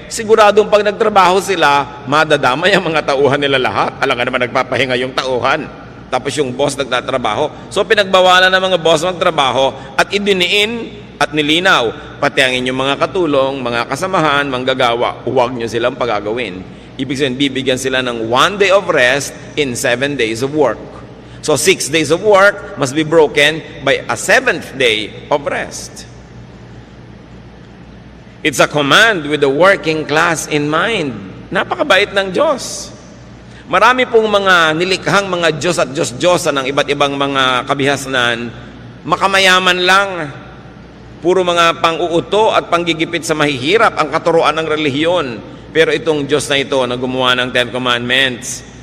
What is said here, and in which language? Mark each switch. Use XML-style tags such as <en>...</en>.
<tl>Siguradong pag nagtrabaho sila, madadamay ang mga tauhan nila lahat. Alam nga naman nagpapahinga yung tauhan. Tapos yung boss nagtatrabaho. So pinagbawalan ng mga boss magtrabaho at idiniin at nilinaw. Pati ang inyong mga katulong, mga kasamahan, manggagawa, huwag nyo silang pagagawin. Ibig sabihin, bibigyan sila ng</tl> <en>1 day of rest in 7 days of work. So 6 days of work must be broken by a 7th day of rest. It's a command with the working class in mind.</en> <tl>Napakabait ng Diyos. Marami pong mga nilikhang mga Diyos at Diyos-Diyosan ng iba't ibang mga kabihasnan, makamayaman lang. Puro mga pang-uuto at panggigipit sa mahihirap ang katuruan ng relihiyon. Pero itong Diyos na ito na gumawa ng 10 Commandments,</tl>